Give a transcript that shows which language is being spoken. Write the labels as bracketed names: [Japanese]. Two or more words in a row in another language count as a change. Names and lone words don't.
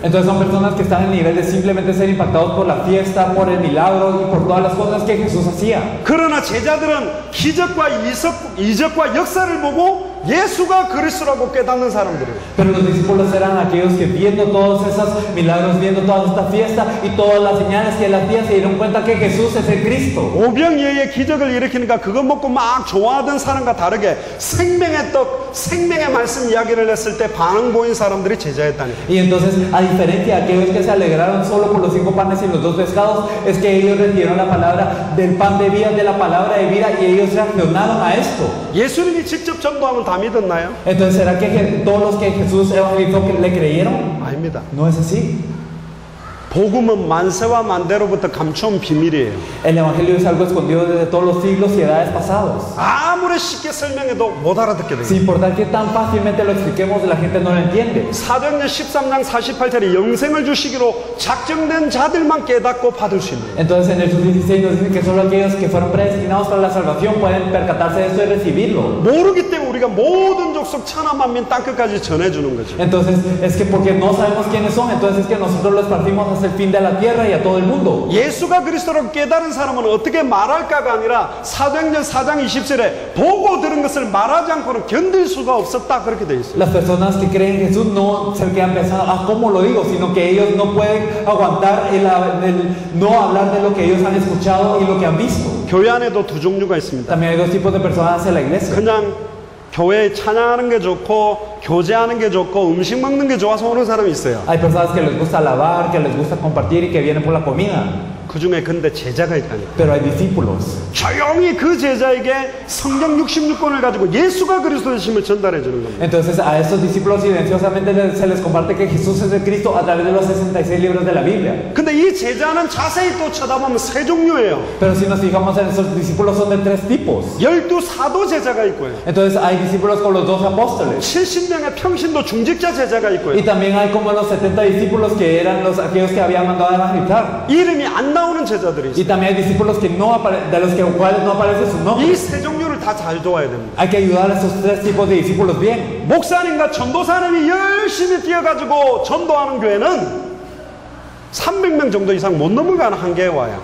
[Spanish] Entonces son personas que están en el nivel de simplemente ser impactados por la fiesta, por el milagro y por todas las cosas que Jesús hacía. [Korean] 그러나 제자들은 기적과 이적과 역사를 보고 예수가 그리스도라고 깨닫는 사람들이에요. [Spanish] Pero los discípulos eran aquellos que viendo todos esos milagros, viendo toda esta fiesta y todas las señales que él hacía, se dieron cuenta que Jesús es el Cristo. [Korean] 오병이어의 기적을 일으키니까 그거 먹고 막 좋아하던 사람과 다르게 생명의 떡, 생명의 말씀 이야기를 했을 때 반응 보인 사람들이 제자였다니까. [Spanish] Y entonces, a diferencia de aquellos que se alegraron solo por los 5 panes y los 2 pescados, es que ellos recibieron la palabra del pan de vida, de la palabra de vida, y ellos reaccionaron a esto. [Korean] 예수님이 직접 전도하면 다 믿었나요? [Spanish] Entonces, ¿será que todos los que Jesús evangelizó le creyeron? [Korean] 아닙니다. [Spanish] No es así. [Korean] 복음은 만세와 만대로부터 감춰온 비밀이에요. [Spanish] El evangelio es algo escondido desde todos los siglos y edades pasados. [Korean] 아무리 쉽게 설명해도 못 알아듣게 돼요. [Spanish] Sin importar que tan fácilmente lo expliquemos, la gente no lo entiende. [Korean] 사도행전 13장 48절에 영생을 주시기로 작정된 자들만 깨닫고 받을 수 있는. [Spanish] Entonces en Hechos 16 nos dice que solo aquellos que fueron predestinados para la salvación pueden percatarse de esto y recibirlo. [Korean] 모르기 때문에 우리가 모든 족속 천하 만민 땅끝까지 전해주는 거죠. [Spanish] Entonces es que porque no sabemos quiénes son, entonces es que nosotros los partimos hasta el fin de la tierra y a todo el mundo. [Korean] 예수가 그리스도라고 깨달은 사람은 어떻게 말할까가 아니라 사도행전 4장 20절에 보고 들은 것을 말하지 않고는 견딜 수가 없었다 그렇게 돼 있어요. [Spanish] Las personas que creen en Jesús no se quedan pensando, ¿cómo lo digo? Sino que ellos no pueden aguantar el no hablar de lo que ellos han escuchado y lo que han visto. [Korean] 교회 안에도 두 종류가 있습니다. [Spanish] También hay dos tipos de personas en la iglesia. [Korean] 그냥 교회에 찬양하는 게 좋고 교제하는 게 좋고 음식 먹는 게 좋아서 오는 사람이 있어요. [Spanish] Hay personas que les gusta alabar, que les gusta compartir y que vienen por la comida. [Korean] 그 중에 근데 제자가 있다니까. [Spanish] pero hay discípulos. [Korean] 조용히 그 제자에게 성경 66권을 가지고 예수가 그리스도이심을 전달해 주는 겁니다. [Spanish] Entonces a estos discípulos silenciosamente se les comparte que Jesús es el Cristo a través de los 66 libros de la Biblia. [Korean] 근데 이 제자는 자세히 또 쳐다보면 세 종류예요. [Spanish] Pero si nos fijamos en esos discípulos son de 3 tipos. [Korean] 12 사도 제자가 있고요. [Spanish] Entonces hay discípulos con los 12 apóstoles. [Korean] 70명의 평신도 중직자 제자가 있고요. [Spanish] Y también hay como los 70 discípulos que eran aquellos que habían mandado a evangelizar. [Korean] 이름이 안 나오는 제자들이 [Spanish] Y [Korean] 있어요. [Spanish] también hay discípulos que no de los cuales no aparece su nombre. [Korean] 이 세 종류를 다 잘 도와야 됩니다. [Spanish] Hay que ayudar a esos 3 tipos de discípulos bien. [Korean] 목사님과 전도사님이 열심히 뛰어가지고 전도하는 교회는 300명 정도 이상 못 넘어가는 한계에 와요.